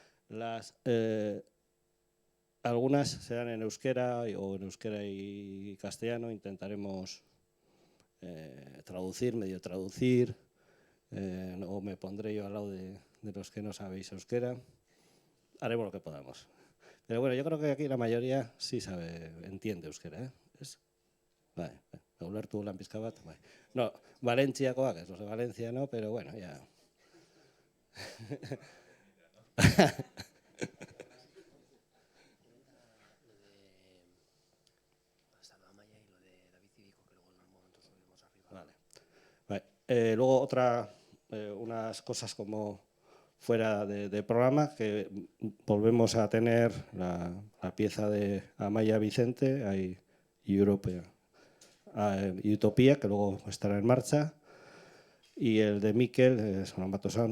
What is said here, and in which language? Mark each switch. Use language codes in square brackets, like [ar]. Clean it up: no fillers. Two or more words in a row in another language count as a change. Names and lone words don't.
[es] Algunas serán en euskera o en euskera y castellano. Intentaremos traducir, medio traducir, o me pondré yo al lado de los que no sabéis euskera. Haremos lo que podamos. Pero bueno, yo creo que aquí la mayoría sí entiende euskera, ¿eh? [eu] Bai, ulertu lan pizka bat, bai. [es] No, [eu] Valentziakoak, ez [es] de Valencia, no, pero bueno, ya. Vale. Luego unas cosas como fuera de programa, que volvemos a tener la pieza de Amaya Vicente, hay Europea y Utopía, que luego estará en marcha, y el de Miquel, Sonamatosan.